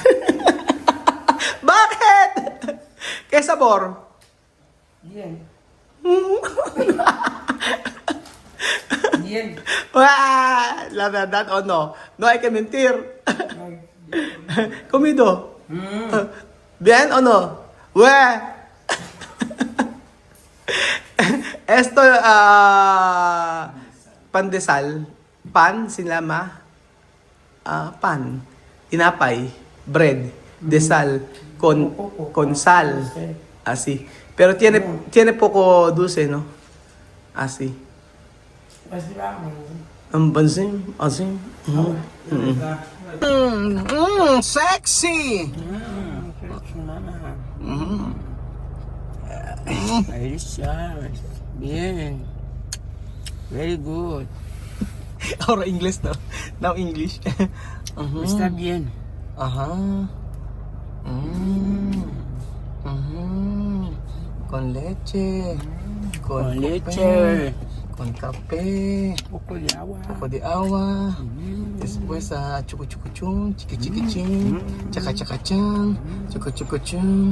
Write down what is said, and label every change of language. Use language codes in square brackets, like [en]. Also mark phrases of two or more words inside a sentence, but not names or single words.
[tl] Bakit? [es] ¿Qué sabor? Bien. Bien. Wah, la verdad o no? No hay que mentir. Comido. Bien o no? Weh. Esto, pandesal. Pan, sinlama. Pan. [tl] Tinapay. Bread. Desal. [es] Con sal. Así. Pero tiene poco dulce, ¿no? Así. Vas a [tl] Ang bansin. Así. [en] Sexy! Delicious. Bien. Very good. [es] Ahora English no? [en] Now English. [es] Está bien. Ajá. Con leche. Con café, leche. Con café. Poco de agua. Poco de agua. Después chucu chucu chung, chiqui chiqui ching, chaca chaca chang, chucu chucu chung.